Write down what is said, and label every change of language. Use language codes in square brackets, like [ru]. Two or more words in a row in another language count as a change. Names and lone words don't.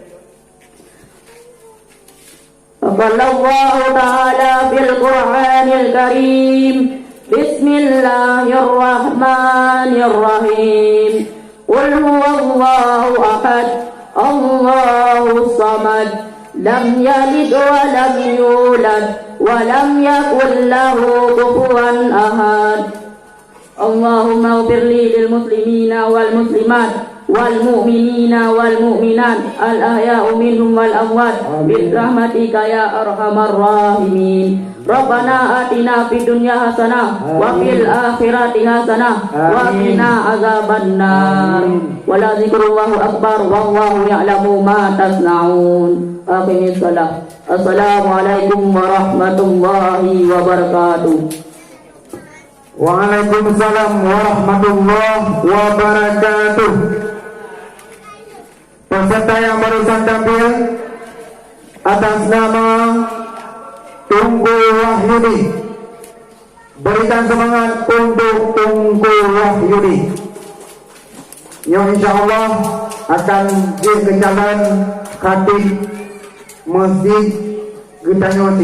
[ar] قال الله تعالى في القرآن الكريم بسم الله الرحمن الرحيم قل هو الله أحد الله الصمد لم يلد ولم يولد ولم يكن له كفوا أحد. اللهم اغفر للمسلمين والمسلمات والمؤمنين والمؤمنات الأحياء منهم والأموات برحمتك يا أرحم الراحمين. ربنا آتنا في الدنيا حسنة وفي الآخرة حسنة وقنا عذاب النار. ولذكر الله أكبر والله يعلم ما تصنعون. أقم الصلاة. السلام عليكم ورحمة الله وبركاته. وعليكم السلام ورحمة الله وبركاته. [id] Peserta yang barusan tampil atas nama Tunggu Wahyudi, berikan semangat untuk Tunggu Wahyudi yang insyaallah akan dikejalan khatib Masjid Gedanyoti.